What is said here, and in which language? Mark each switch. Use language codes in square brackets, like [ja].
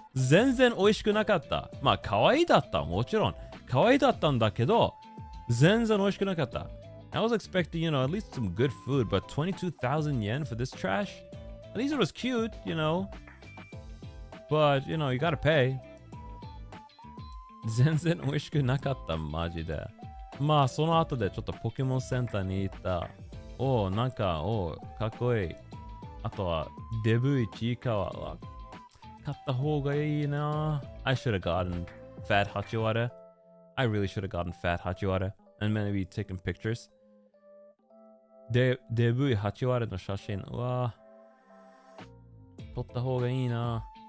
[ja] 全然美味しくなかった。まあ、可愛いだった。もちろん。可愛いだったんだけど、全然美味しくなかった。 [en] I was expecting, you know, at least some good food, but 22,000 yen for this trash? At least it was cute, you know. But, you know, you gotta pay. [ja] 全然美味しくなかった、マジで。まあ、その後でちょっとポケモンセンターに行った。なんか、かっこいい。あとは、デブイチイカワは買った方がいいな。 [en] I should have gotten fat Hachiwara. I really should have gotten fat Hachiwara. And maybe taken pictures. [ja] デブイHachiwaraの写真。うわ撮った方がいいな。